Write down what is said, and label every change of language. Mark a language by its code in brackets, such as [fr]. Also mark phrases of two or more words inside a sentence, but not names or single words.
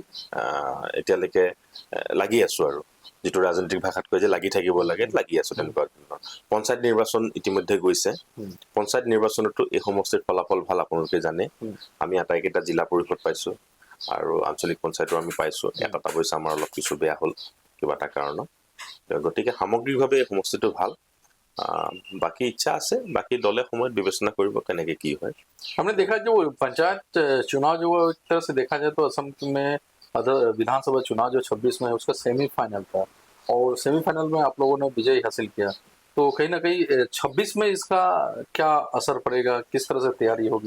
[as] এতিয়ালৈকে লাগি আছোঁ আৰু যিটো ৰাজনৈতিক ভাষাত কয় যে লাগি থাকিব লাগে লাগি আছোঁ তেনেকুৱা পঞ্চায়ত নিৰ্বাচন ইতিমধ্যে গৈছে পঞ্চায়ত নিৰ্বাচনতো এই সমষ্টিৰ ফলাফল ভাল আপোনালোকে জানে আমি আটাইকেইটা জিলা পৰিষদ পাইছোঁ আৰু আঞ্চলিক পঞ্চায়তো আমি পাইছোঁ এটা অৱশ্যে আমাৰ অলপ কিছু বেয়া হ'ল কিবা এটা কাৰণত গতিকে সামগ্ৰিকভাৱে এই সমষ্টিটো ভাল বাকী ইচ্ছা আছে বাকি দলে সময়ত বিবেচনা কৰিব কেনেকে কি হয় [hi] हमने देखा जो पंचायत चुनाव जो एक तरह से देखा जाए तो असम में विधानसभा चुनाव जो 26 में उसका सेमीफाइनल था और सेमीफाइनल में आप लोगों ने विजय हासिल किया तो कहीं ना कहीं 26 में इसका क्या असर पड़ेगा किस तरह से तैयारी होगी